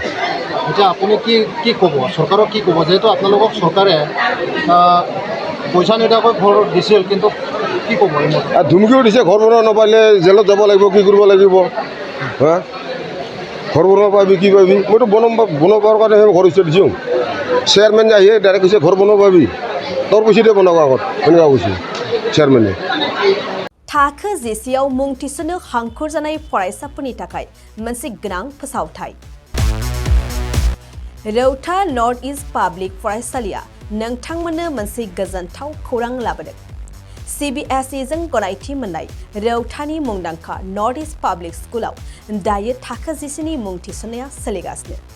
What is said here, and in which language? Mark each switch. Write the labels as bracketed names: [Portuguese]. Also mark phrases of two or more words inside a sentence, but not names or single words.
[Assamese] এতিয়া আপুনি কি ক'ব চৰকাৰক কি ক'ব যিহেতু আপোনালোকক চৰকাৰে পইচা নিদিয়াকৈ ঘৰ দিছিল কিন্তু কি ক'ব আৰু ধুমকিও দিছে ঘৰ বনাব নাপালে জেলত যাব লাগিব কি কৰিব লাগিব হা ঘৰ বনাব পাবি কি পাবি মইতো বনাবৰ কাৰণে ঘৰ হিচাপে দিছোঁ চেয়াৰমেন আহিয়ে ডাইৰেক্ট কৈছে ঘৰ বনাব পাবি তোৰ পইচা দিয়ে বনাব আগত এনেকুৱা কৈছে চেয়াरमेने [Bodo] थाखो जिसेआव मुं थिसननो हांखुर जानाय फरायसाफोरनि थाखाय मोनसे गोनां फोसावथाय रौता नर्थ इस्ट पाब्लिक फरायसालिया नोंथांमोननो मोनसे गोजोनथाव खौरां लाबोदों CBSE जों गनायथि मोननाय रौतानि मुंदांखा नर्थ इस्ट पाब्लिक स्कुलाव दायो थाखो जिसेनि मुं थिसननाया सोलिगासिनो